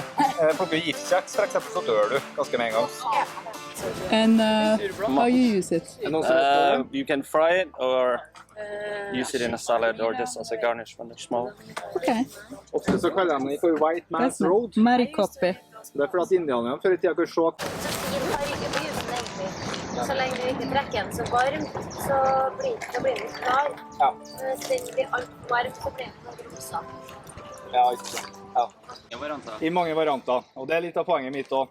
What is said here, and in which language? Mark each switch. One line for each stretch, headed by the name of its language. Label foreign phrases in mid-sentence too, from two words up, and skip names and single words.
Norwegian: Plukker giftkjeks, for eksempel, så dør du ganske med en gang.
English: And how you use it? You can fry it or use it in a salad or just as a garnish when they're small. Okay.
Norwegian: Ofte så kaller de det for
English: white man's road.
Norwegian: Marikopi. Det er for at indianerne før i tida kunne se. Så lenge du ikke trekker den så varmt, så blir den klar. Ja. Hvis den blir alt varmt, så blir den rosa. Ja, ikke sant. Ja. I mange varianter, og det er litt av poenget mitt også.